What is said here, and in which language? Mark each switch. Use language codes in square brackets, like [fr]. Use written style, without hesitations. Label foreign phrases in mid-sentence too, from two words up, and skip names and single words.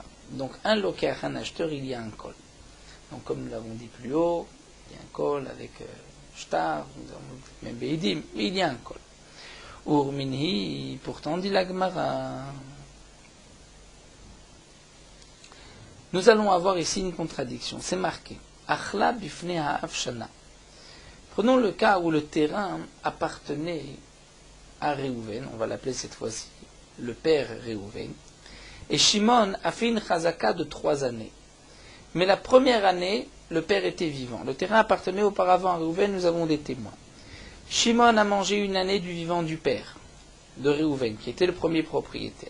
[fr] Donc un lokach, un acheteur, il y a un kol. Donc comme nous l'avons dit plus haut, il y a un kol avec shtar, même beidim, mais il y a un kol. Urminhi, pourtant dit la Gemara. Nous allons avoir ici une contradiction, c'est marqué. [he] אכלה בפני האבשנה. [fr] Prenons le cas où le terrain appartenait à Réhouven, on va l'appeler cette fois-ci le père Réhouven, et Shimon a fait une chazaka de 3 années. Mais la première année, le père était vivant. Le terrain appartenait auparavant à Réhouven, nous avons des témoins. Shimon a mangé une année du vivant du père, de Réhouven, qui était le premier propriétaire.